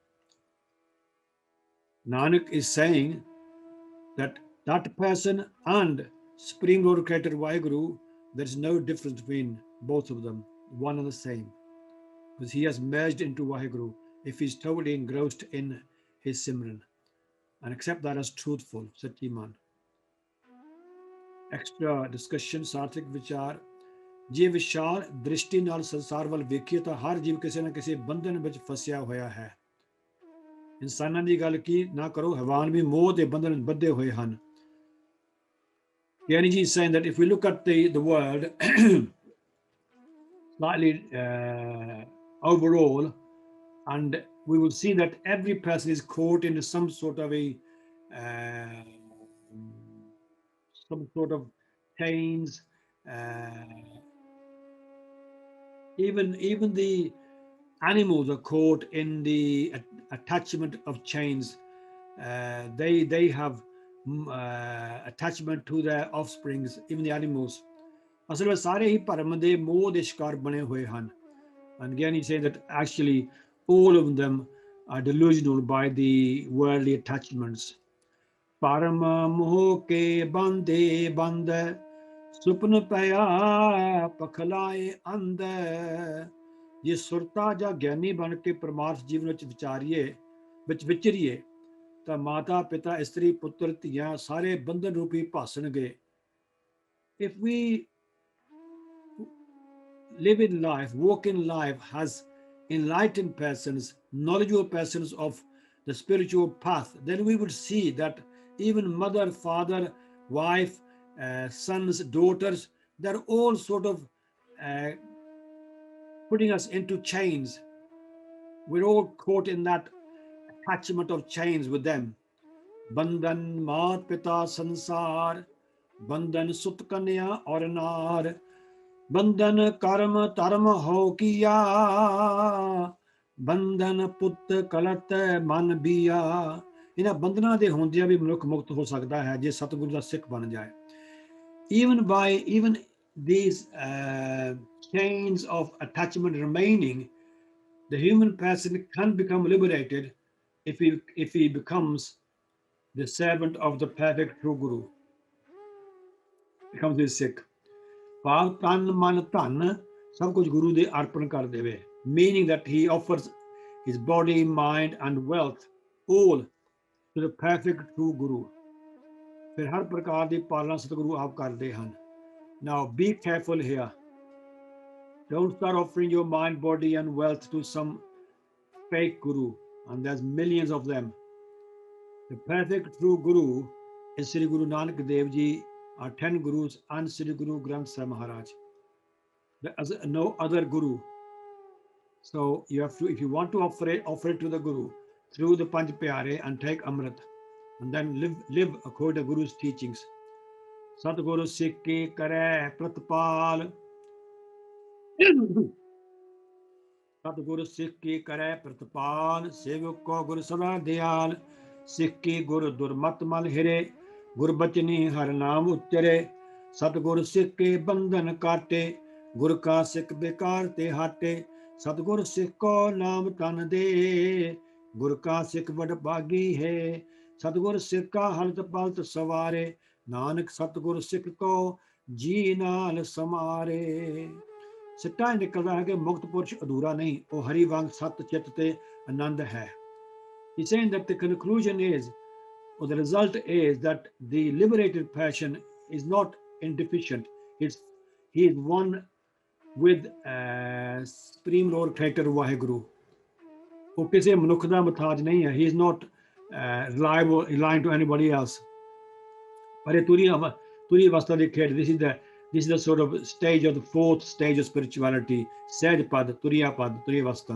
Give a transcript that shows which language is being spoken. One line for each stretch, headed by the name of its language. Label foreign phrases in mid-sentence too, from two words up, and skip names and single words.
English: Nanak is saying that that person and Supreme Lord Creator Vaheguru, there is no difference between both of them, one and the same, because he has merged into Vaheguru if he is totally engrossed in his Simran, and accept that as truthful,
Punjabi: ਸੱਚੀ ਮੰਨ।
English: Extra discussion,
Punjabi: ਸਾਰਥਿਕ ਵਿਚਾਰ। ਜੇ ਵਿਸ਼ਾਲ ਦ੍ਰਿਸ਼ਟੀ ਨਾਲ ਸੰਸਾਰ ਵੱਲ ਵੇਖੀਏ ਤਾਂ ਹਰ ਜੀਵ ਕਿਸੇ ਨਾ ਕਿਸੇ ਬੰਧਨ ਵਿੱਚ ਫਸਿਆ ਹੋਇਆ ਹੈ। ਇਨਸਾਨਾਂ ਦੀ ਗੱਲ ਕੀ ਨਾ ਕਰੋ, ਹੈਵਾਨ ਵੀ ਮੋਹ ਦੇ ਬੰਧਨ ਵਿੱਚ ਬੱਧੇ ਹੋਏ ਹਨ।
English: Gyani Ji is saying that if we look at the world slightly overall, and we will see that every person is caught into some sort of chains. Even the animals are caught in the attachment of chains. They have attachment to their offsprings, even the animals.
Punjabi: ਅਸਲ ਵਿੱਚ ਸਾਰੇ ਹੀ ਭਰਮ ਦੇ ਮੋਹ ਦੇ ਸ਼ਿਕਾਰ ਬਣੇ ਹੋਏ ਹਨ।
English: And again he said that actually all of them are delusional by the worldly attachments।
Punjabi: ਭਰਮ ਮੋਹ ਕੇ ਬੰਦੇ ਬੰਦ ਸੁਪਨ ਪਿਆ ਪਖਲਾਏ ਅੰਧ। ਜੇ ਸੁਰਤਾ ਜਾਂ ਗਿਆਨੀ ਬਣ ਕੇ ਪਰਮਾਰਥ ਜੀਵਨ ਵਿੱਚ ਵਿਚਰੀਏ ਤਾਂ ਮਾਤਾ ਪਿਤਾ ਇਸਤਰੀ ਪੁੱਤਰ ਧੀਆਂ ਸਾਰੇ ਬੰਧਨ ਰੂਪੀ ਭਾਸਣਗੇ।
English: If we live in life, walk in life as enlightened persons, knowledgeable persons of the spiritual path, then we would see that even mother, father, wife, sons, daughters, they're all sort of putting us into chains. We're all caught in that attachment of chains with them।
Punjabi: ਬੰਧਨ ਮਾਤ ਪਿਤਾ ਸੰਸਾਰਿ, ਬੰਧਨ ਸੁਤ ਕੰਨਿਆ ਅਰੁ ਨਾਰਿ, ਬੰਧਨ ਕਰਮ ਧਰਮ ਹੋ ਕੀਆ, ਬੰਧਨ ਪੁੱਤ ਕਲਤ ਮਨ ਬੀਆ। ਇਹਨਾਂ ਬੰਧਨਾਂ ਦੇ ਹੁੰਦਿਆਂ ਵੀ ਮਨੁੱਖ ਮੁਕਤ ਹੋ ਸਕਦਾ ਹੈ ਜੇ ਸਤਿਗੁਰੂ ਦਾ ਸਿੱਖ ਬਣ ਜਾਏ।
English: Even these chains of attachment remaining, the human person can become liberated if he becomes the servant of the perfect true Guru, becomes his Sikh.
Punjabi: ਭਾਵ ਤਨ ਮਨ ਧਨ ਸਭ ਕੁਝ ਗੁਰੂ ਦੇ ਅਰਪਣ ਕਰ ਦੇਵੇ,
English: meaning that he offers his body, mind and wealth all to the perfect true Guru.
Punjabi: ਫਿਰ ਹਰ ਪ੍ਰਕਾਰ ਦੀ ਪਾਲਣਾ ਸਤਿਗੁਰੂ ਆਪ ਕਰਦੇ ਹਨ.
English: Now be careful here. Don't start offering your mind, body and wealth to some fake Guru, and there's millions of them. The perfect true Guru is Sri Guru Nanak Dev Ji, our 10 Gurus and Sri Guru Granth Sahib Maharaj. There is no other Guru. So you have to, if you want to offer it to the Guru through the Panch Pyare and take Amrit, and then live according to Guru's teachings.
Punjabi: ਸਤਿਗੁਰੁ ਸਿਖ ਕੀ ਕਰੈ ਪ੍ਰਤਿਪਾਲ. ਸਤਿਗੁਰੁ ਸਿਖ ਕੀ ਕਰੈ ਪ੍ਰਤਿਪਾਲ. ਸੇਵਕ ਕਉ ਗੁਰੁ ਸਦਾ ਦਇਆਲ. ਸਿਖ ਕੀ ਗੁਰੁ ਦੁਰਮਤਿ ਮਲੁ ਹਿਰੈ. ਗੁਰ ਬਚਨੀ ਹਰਿ ਨਾਮੁ ਉਚਰੈ. ਸਤਿਗੁਰੁ ਸਿਖ ਕੇ ਬੰਧਨ ਕਾਟੈ. ਗੁਰ ਕਾ ਸਿਖੁ ਬਿਕਾਰ ਤੇ ਹਾਟੈ. ਸਤਿਗੁਰੁ ਸਿਖ ਕਉ ਨਾਮ ਧਨੁ ਦੇਇ. ਗੁਰ ਕਾ ਸਿਖੁ ਵਡਭਾਗੀ ਹੈ. ਸਤਿਗੁਰੁ ਸਿਖ ਕਾ ਹਲਤੁ ਪਲਤੁ ਸਵਾਰੈ. ਨਾਨਕ ਸਤਿਗੁਰੁ ਸਿਖ ਕਉ ਜੀਅ ਨਾਲਿ ਸਮਾਰੈ. ਸਿੱਟਾ ਇਹ ਨਿਕਲਦਾ ਹੈ ਕਿ ਮੁਕਤ ਪੁਰਸ਼ ਅਧੂਰਾ ਨਹੀਂ, ਉਹ ਹਰੀ ਵਾਂਗ ਸਤ ਚਿੱਤ ਤੇ ਆਨੰਦ ਹੈ.
English: He's saying that the conclusion is, or the result is, that the liberated passion is not indeficient. He is one with Supreme Lord Creator Vaheguru.
Punjabi: ਉਹ ਕਿਸੇ ਮਨੁੱਖ ਦਾ ਮੁਹਤਾਜ ਨਹੀਂ ਹੈ.
English: He is not relying to anybody else.
Punjabi: ਪਰ ਇਹ ਤੁਰੀ ਅਵਸਥਾ ਦੀ ਖੇਡ,
English: this is the sort of stage of the fourth stage of spirituality.
Punjabi: ਸਹਜ ਪਦ, ਤੁਰੀਆ ਪਦ, ਤੁਰੀਆ ਅਵਸਥਾ.